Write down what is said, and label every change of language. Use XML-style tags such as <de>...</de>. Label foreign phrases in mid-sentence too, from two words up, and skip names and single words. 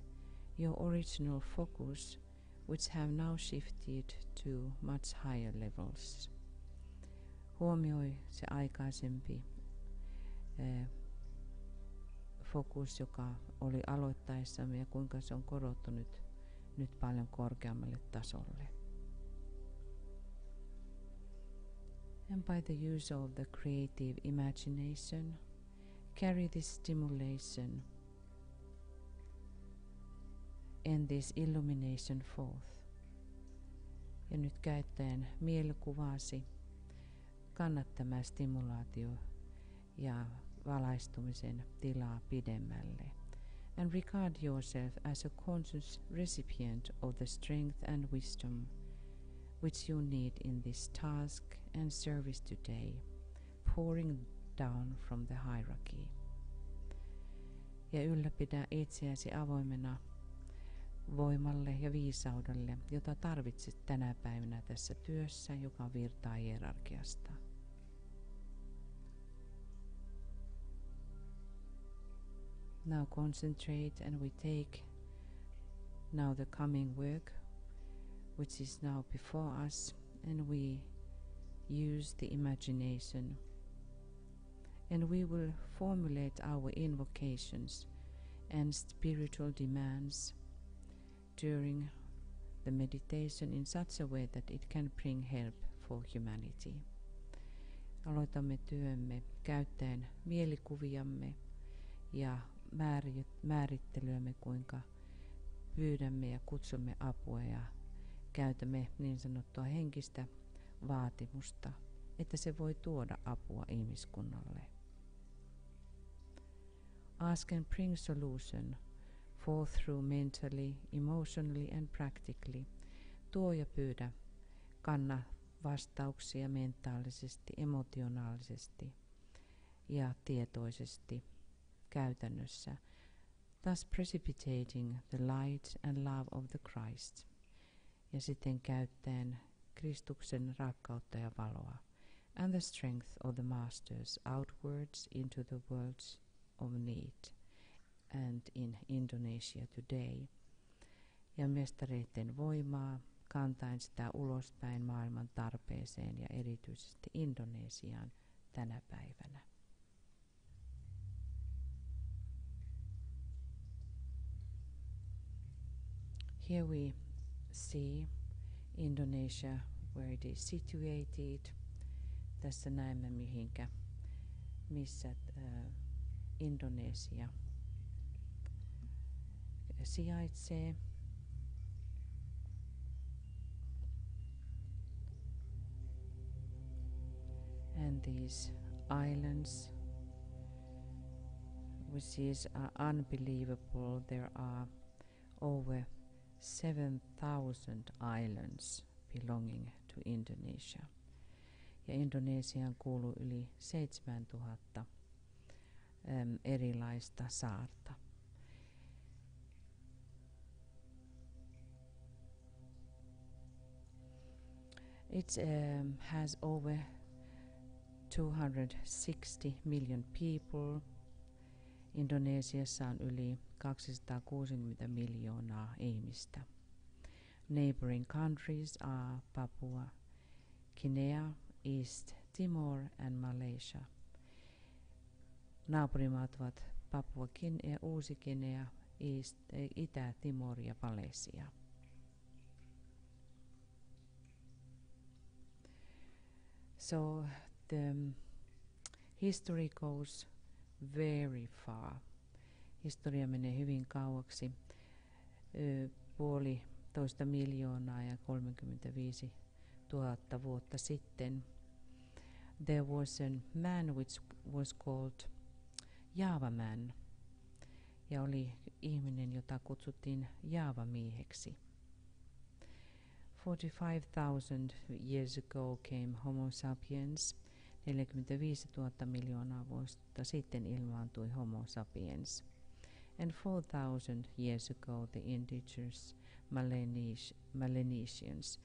<en>your original focus, which have now shifted to much higher levels.</en> <fi>Huomioi se aikaisempi fokus, joka oli aloittaessamme, ja kuinka se on korottunut nyt paljon korkeammalle tasolle.</fi> <en>And by the use of the creative imagination, carry this stimulation and this illumination forth.</en> <fi>Ja nyt käyttäen mielikuvaasi, kanna tämä stimulaatio ja valaistumisen tilaa pidemmälle.</fi> <en>And regard yourself as a conscious recipient of the strength and wisdom which you need in this task and service today, pouring down from the hierarchy.</en> <fi>Ja ylläpidä itseäsi avoimena voimalle ja viisaudelle, jota tarvitset tänä päivänä tässä työssä, joka virtaa hierarkiasta.</fi> <en>Now concentrate and we take now the coming work which is now before us, and we use the imagination, and we will formulate our invocations and spiritual demands during the meditation in such a way that it can bring help for humanity.</en> <fi>Aloitamme työmme käyttäen mielikuviamme ja määrittelyämme, kuinka pyydämme ja kutsumme apua ja käytämme niin sanottua henkistä vaatimusta, että se voi tuoda apua ihmiskunnalle.</fi> <en>Ask and bring solution, for through mentally, emotionally and practically.</en> <fi>Tuo ja pyydä, kanna vastauksia mentaalisesti, emotionaalisesti ja tietoisesti käytännössä,</fi> <en>thus precipitating the light and love of the Christ,</en> <fi>ja sitten käyttäen Kristuksen rakkautta ja valoa,</fi> <en>and the strength of the masters outwards into the worlds of need, and in Indonesia today,</en> <fi>ja mestareiden voimaa kantaen sitä ulospäin maailman tarpeeseen ja erityisesti Indonesiaan tänä päivänä.</fi> <en>Here we see Indonesia, where it is situated,</en> <fi>Tässä näemme missä Indonesia sijaitsee.</fi> <en>And these islands, which is unbelievable, there are over 7,000 islands belonging to Indonesia.</en> <fi>Ja Indonesiaan kuuluu yli 7,000 erilaista saarta.</fi> <en>It has over 260 million people.</en> <fi>Indonesiassa on yli 260 miljoonaa ihmistä.</fi> <en>Neighboring countries are Papua, Guinea, East Timor and Malaysia.</en> <fi>Naapurimaat ovat Papua, Uusi-Guinea, Itä-Timor ja Malesia.</fi> <en>So the history goes very far.</en> <fi>Historia menee hyvin kauaksi. 1,5 miljoonaa ja 35 000 vuotta sitten.</fi> <en>There was a man which was called Java man.</en> <fi>Ja oli ihminen, jota kutsuttiin Jaava-mieheksi.</fi> <en>45,000 years ago came Homo sapiens.</en> <fi>45 000 miljoonaa vuotta sitten ilmaantui Homo sapiens.</fi> <en>And 4,000 years ago the indigenous Melanesians.</en>